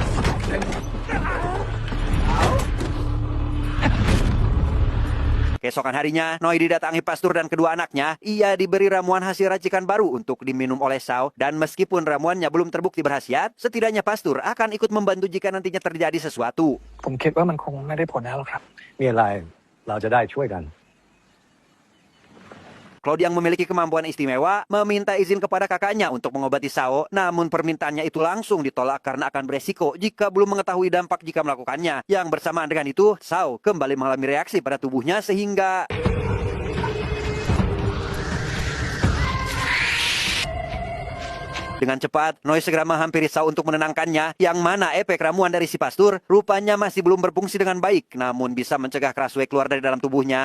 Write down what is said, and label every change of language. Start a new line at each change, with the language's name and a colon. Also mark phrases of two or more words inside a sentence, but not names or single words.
Indonesian: Keesokan harinya, Noi didatangi Pastur dan kedua anaknya. Ia diberi ramuan hasil racikan baru untuk diminum oleh Sao. Dan meskipun ramuannya belum terbukti berkhasiat, setidaknya Pastur akan ikut membantu jika nantinya terjadi sesuatu.
Thai: ผมคิดว่ามันคงไม่ได้ผลแล้วหรอกครับ มีอะไรเราจะได้ช่วยกัน
Indonesian: Claude yang memiliki kemampuan istimewa meminta izin kepada kakaknya untuk mengobati Sao, namun permintaannya itu langsung ditolak karena akan beresiko jika belum mengetahui dampak jika melakukannya. Yang bersamaan dengan itu, Sao kembali mengalami reaksi pada tubuhnya sehingga dengan cepat, Noi segera menghampiri Sao untuk menenangkannya, yang mana efek ramuan dari si Pastur rupanya masih belum berfungsi dengan baik, namun bisa mencegah Kraswe keluar dari dalam tubuhnya.